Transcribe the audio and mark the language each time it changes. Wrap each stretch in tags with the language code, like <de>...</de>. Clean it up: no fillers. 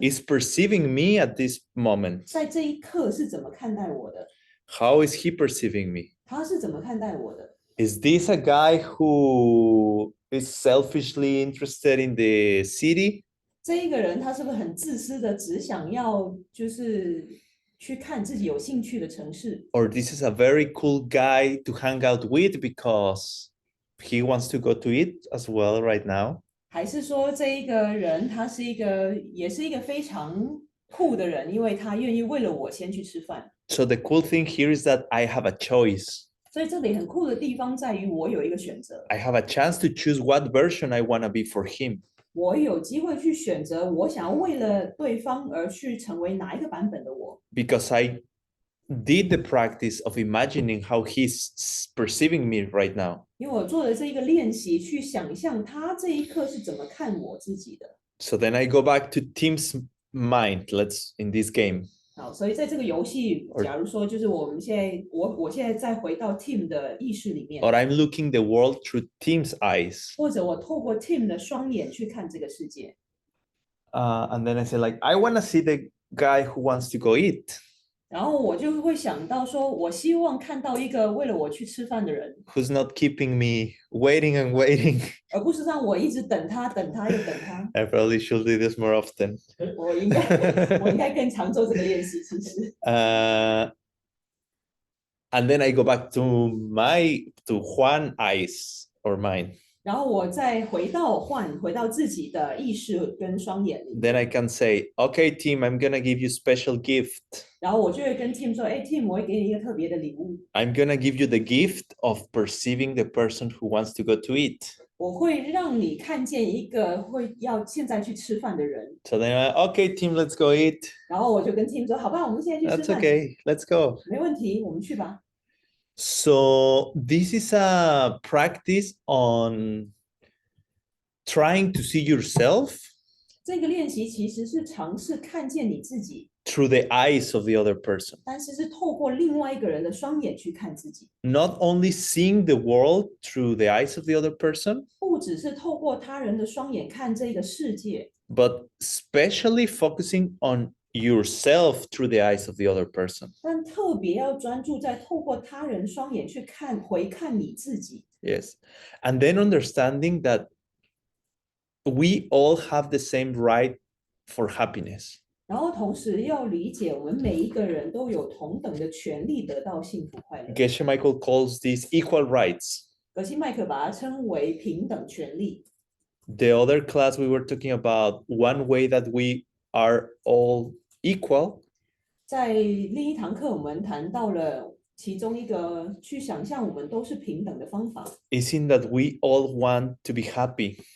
<en>is perceiving me at this moment.</en> <zh>在这一刻是怎么看待我的，</zh> <en>How is he perceiving me?</en> <zh>他是怎么看待我的？</zh> <en>Is this a guy who is selfishly interested in the city?</en> <zh>这一个人他是不是很自私的，只想要就是去看自己有兴趣的城市？</zh> <en>Or this is a very cool guy to hang out with because he wants to go to it as well right now?</en> <zh>还是说这一个人他是也是一个非常酷的人，因为他愿意为了我先去吃饭。</zh> <en>So the cool thing here is that I have a choice.</en> <zh>所以这里很酷的地方在于我有一个选择，</zh> <en>I have a chance to choose what version I want to be for him.</en> <zh>我有机会去选择我想要为了对方而去成为哪一个版本的我。</zh> <en>Because I did the practice of imagining how he's perceiving me right now.</en> <zh>因为我做的这一个练习，去想象他这一刻是怎么看我自己的。</zh> <en>So then I go back to Tim's mind, let's in this game.</en> <zh>好，所以在这个游戏，假如说就是我们现在，我现在再回到 Tim 的意识里面，</zh> <en>Or I'm looking the world through Tim's eyes.</en> <zh>或者我透过 Tim 的双眼去看这个世界。</zh> <en>And then I say like, I want to see the guy who wants to go eat.</en> <zh>然后我就会想到说，我希望看到一个为了我去吃饭的人，</zh> <en>Who's not keeping me waiting and waiting.</en> <zh>而不是让我一直等他又等他。</zh> <en>I probably should do this more often.</en> <zh>我应该更常做这个练习，其实。</zh> <en>And then I go back to Juan eyes or mine.</en> <zh>然后我再回到自己的意识跟双眼里，</zh> <en>then I can say, okay, Tim, I'm gonna give you special gift.</en> <zh>然后我就会跟 Tim 说，哎 ，Tim，我会给你一个特别的礼物，</zh> <en>I'm gonna give you the gift of perceiving the person who wants to go to eat.</en> <zh>我会让你看见一个会要现在去吃饭的人。</zh> <en>So then okay, Tim, let's go eat.</en> <zh>然后我就跟 Tim 说，好吧，我们现在去吃</zh> <en>That's</en> <zh>饭，</zh> <en>okay, let's go.</en> <zh>没问题，我们去吧。</zh> <en>So this is a practice on trying to see yourself</en> <zh>这个练习其实是尝试看见你自己，</zh> <en>through the eyes of the other person.</en> <zh>但是是透过另外一个人的双眼去看自己，</zh> <en>Not only seeing the world through the eyes of the other person,</en> <zh>不只是透过他人的双眼看这个世界，</zh> <en>but especially focusing on yourself through the eyes of the other person.</en> <zh>但特别要专注在透过他人双眼去回看你自己。</zh> <en>Yes. And then understanding that we all have the same right for happiness.</en> <zh>然后同时要理解，我们每一个人都有同等的权利得到幸福快乐。</zh> <en>Geshe Michael calls these equal rights.</en> <zh>葛西麦克把它称为平等权利。</zh> <en>The other class we were talking about one way that we are all equal</en> <zh>在另一堂课，我们谈到了其中一个去想象我们都是平等的方法，</zh> <en>is in that we all want to be happy</en>